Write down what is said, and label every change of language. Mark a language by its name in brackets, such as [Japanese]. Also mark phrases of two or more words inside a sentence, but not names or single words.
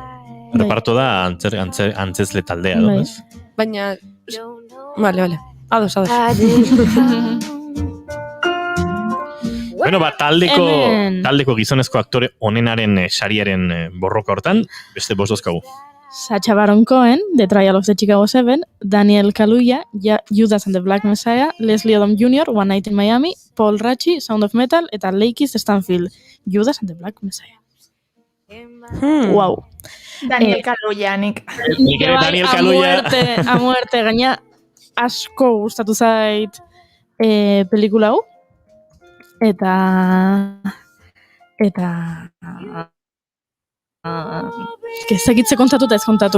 [Basque] Reparto da antzezle taldea, Baina, vale. Ados. Bueno, Hemen. taldeko gizonezko aktore onenaren sariaren borroka hortan, beste bost dozkagu. Sacha Baron Cohen, The Trial of the Chicago 7, Daniel Kaluuya, Judas and the Black Messiah, Leslie Odom Jr., One Night in Miami, Paul Raci, Sound of Metal, eta Lakeith Stanfield, Judas and the Black Messiah. Wow. Daniel Kaluuya, nik. Nik ere Daniel Kaluuya. [Spanish] A muerte, [Basque] gaina asko gustatu zait pelikula hau. Eta ezagitze kontatuta ez kontatu.